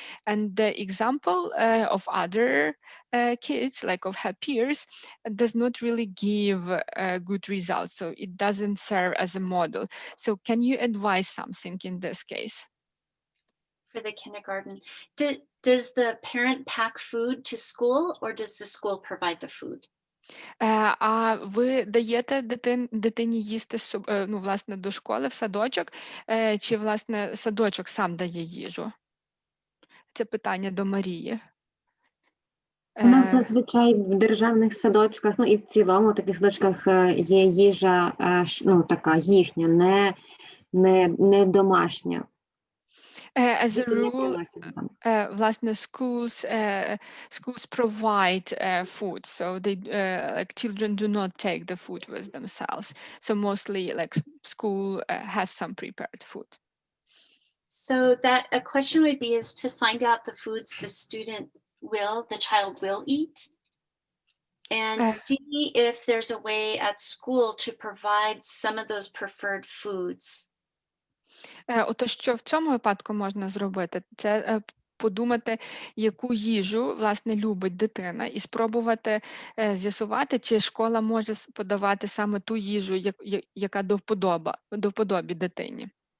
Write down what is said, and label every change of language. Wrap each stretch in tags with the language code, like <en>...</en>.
<en>And the example of other kids, like of her peers, does not really give good results. So it doesn't serve as a model. So can you advise something in this case? For the kindergarten, does the parent pack food to school, or does the school provide the food?</en> <uk>А ви даєте дитині їсти, власне, до школи, в садочок, чи, власне, садочок сам дає їжу? Це питання до Марії. У нас зазвичай в державних садочках, і в цілому в таких садочках є їжа, така їхня, не домашня.</uk> <en>As a</en> <uk>Діти не</uk> <en>rule,</en> <uk>приносять додому. власне,</uk> <en>schools provide food, so they like children do not take the food with themselves. So mostly like school has some prepared food. So that a question would be is to find out the foods the child will eat, and see if there's a way at school to provide some of those preferred foods.</en> <uk>Ото що в цьому випадку можна зробити, це подумати, яку їжу, власне, любить дитина, і спробувати з'ясувати, чи школа може подавати саме ту їжу, яка до вподоби дитині.</uk>